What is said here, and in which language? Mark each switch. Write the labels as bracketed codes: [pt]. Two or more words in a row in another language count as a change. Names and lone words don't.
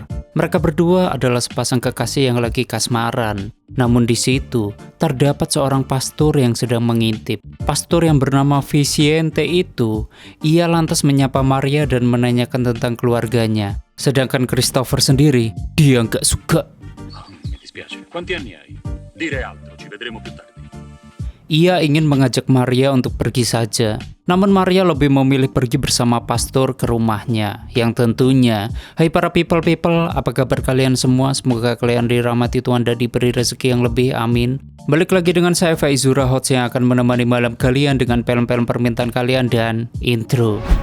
[id] Mereka berdua adalah sepasang kekasih yang lagi kasmaran. Namun di situ terdapat seorang pastor yang sedang mengintip. Pastor yang bernama Vicente itu, ia lantas menyapa Maria dan menanyakan tentang keluarganya. Sedangkan Christopher sendiri, dia nggak suka. [it] Mi dispiace. Quanti anni hai? Dire altro, ci vedremo più tardi. [id] Ia ingin mengajak Maria untuk pergi saja. Namun Maria lebih memilih pergi bersama pastor ke rumahnya. Yang tentunya, hai para people, apa kabar kalian semua? Semoga kalian dirahmati Tuhan dan diberi rezeki yang lebih, amin. Balik lagi dengan saya Faizura Hots yang akan menemani malam kalian dengan film-film permintaan kalian dan intro.